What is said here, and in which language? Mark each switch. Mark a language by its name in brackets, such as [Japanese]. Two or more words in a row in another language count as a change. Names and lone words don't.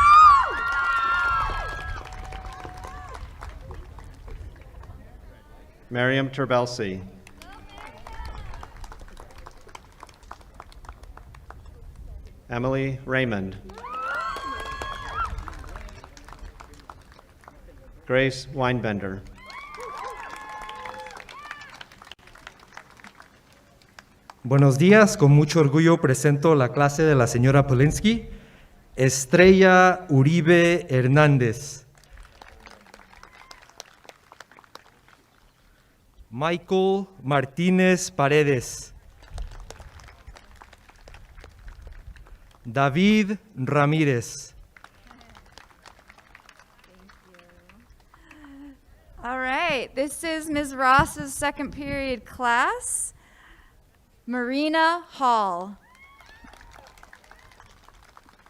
[English] Miriam Terbelsi. Emily Raymond. Grace Weinbender. [Spanish] Buenos días, con mucho orgullo presento la clase de la señora Polinsky. Estrella Uribe Hernández. Michael Martínez Paredes. David Ramírez. [English] All right, this is Ms. Ross's second period class. Marina Hall.